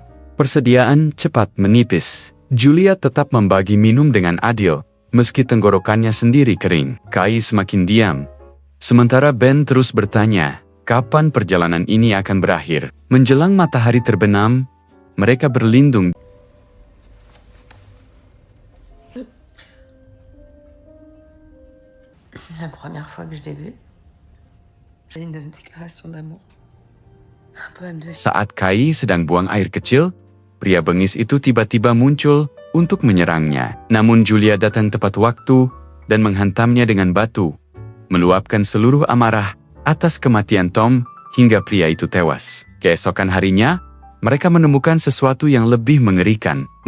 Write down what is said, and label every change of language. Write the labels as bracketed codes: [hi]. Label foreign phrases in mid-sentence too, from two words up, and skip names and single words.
[id] Persediaan cepat menipis. Julia tetap membagi minum dengan adil, meski tenggorokannya sendiri kering. Kai semakin diam. Sementara Ben terus bertanya, kapan perjalanan ini akan berakhir? Menjelang matahari terbenam, mereka berlindung. [fr] La première fois que je l'ai vu, j'ai une déclaration d'amour. Un poème de... [id] Saat Kai sedang buang air kecil, pria bengis itu tiba-tiba muncul untuk menyerangnya. Namun Julia datang tepat waktu dan menghantamnya dengan batu, meluapkan seluruh amarah atas kematian Tom hingga pria itu tewas. Keesokan harinya, mereka menemukan sesuatu yang lebih mengerikan.